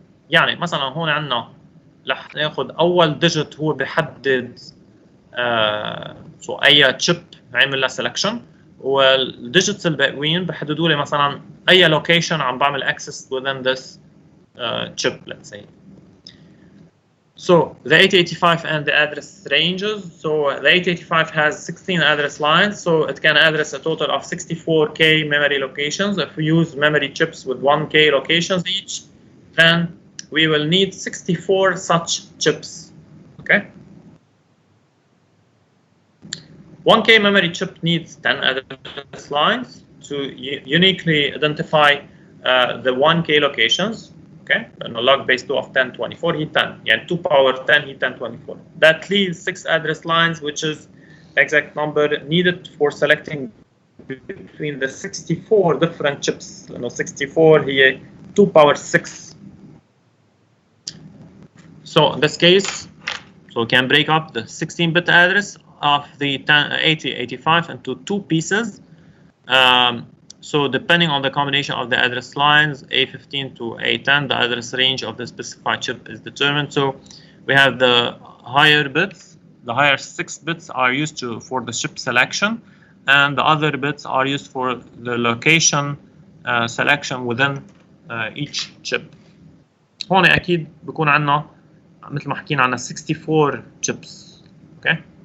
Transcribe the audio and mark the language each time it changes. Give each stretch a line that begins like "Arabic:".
Arabic: يعني مثلا هون عندنا رح ناخذ اول ديجيت هو بحدد اي تشيب عامل لها سelection، والديجيتس الباقيين بحددوا لي مثلا اي لوكيشن عم بعمل access
English: within this chip, let's say. So the 8085 and the address ranges. So the 8085 has 16 address lines, so it can address a total of 64K memory locations. If we use memory chips with 1K locations each, then we will need 64 such chips. Okay. 1K memory chip needs 10 address lines to uniquely identify the 1K locations. Okay,
Arabic: لأنه
English: log base 2 of 1024 هي 10
Arabic: يعني
English: 2 power 10 هي 1024. That leaves 6 address lines, which is the exact number needed for selecting between the 64 different chips.
Arabic: لأنه 64 هي 2 power 6.
English: So in this case, so we can break up the 16-bit address of the 8085 into two pieces. So depending on the combination of the address lines, A15 to A10, the address range of the specified chip is determined. So we have the higher bits, the higher 6 bits are used for the chip selection, and the other bits are used for the location selection within each chip.
Arabic: هون أكيد بكون عنا مثل ما حكينا عنا 64 chips.
English: Okay.